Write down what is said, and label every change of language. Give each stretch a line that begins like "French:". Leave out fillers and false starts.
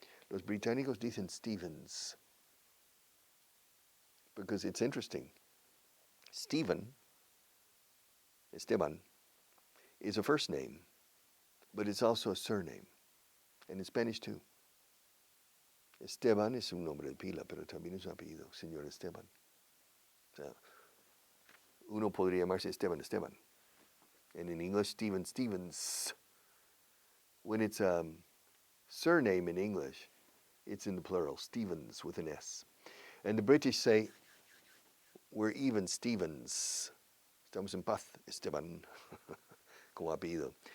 Spanish: Los británicos dicen Stevens.
English: Because it's interesting. Stephen, Esteban, is a first name, but it's also a surname. And in Spanish too.
Spanish: Esteban es un nombre de pila, pero también es un apellido, señor Esteban. O sea, uno podría llamarse Esteban Esteban.
English: And in English, Stephen Stevens. When it's a surname in English, it's in the plural, Stevens with an S. And the British say, we're even Stevens.
Spanish: Estamos en paz, Esteban. Como apellido.